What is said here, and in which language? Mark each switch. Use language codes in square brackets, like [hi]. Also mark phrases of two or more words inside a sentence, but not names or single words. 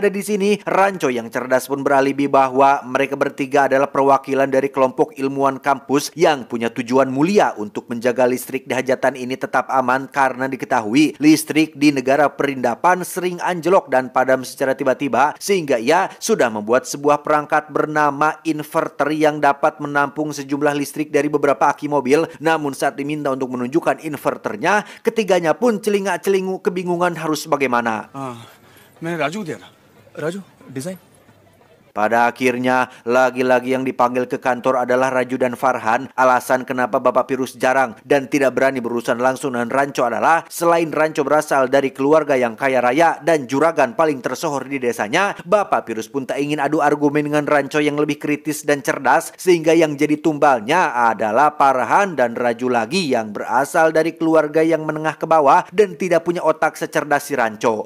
[id] ada di sini, Ranco yang cerdas pun beralibi bahwa mereka bertiga adalah perwakilan dari kelompok ilmuwan kampus yang punya tujuan mulia untuk menjaga listrik di hajatan ini tetap aman, karena diketahui listrik di negara perindapan sering anjlok dan padam secara tiba-tiba, sehingga ia sudah membuat sebuah perangkat bernama inverter yang dapat menampung sejumlah listrik dari beberapa aki mobil. Namun saat diminta untuk menunjukkan inverternya, ketiganya pun celingak-celingu kebingungan harus bagaimana. [hi] मैं राजू दे रहा। राजू डिजाइन। [id] Pada akhirnya, lagi-lagi yang dipanggil ke kantor adalah Raju dan Farhan. Alasan kenapa Bapak Virus jarang dan tidak berani berurusan langsung dengan Ranco adalah selain Ranco berasal dari keluarga yang kaya raya dan juragan paling tersohor di desanya, Bapak Virus pun tak ingin adu argumen dengan Ranco yang lebih kritis dan cerdas, sehingga yang jadi tumbalnya adalah Farhan dan Raju lagi yang berasal dari keluarga yang menengah ke bawah dan tidak punya otak secerdas si Ranco.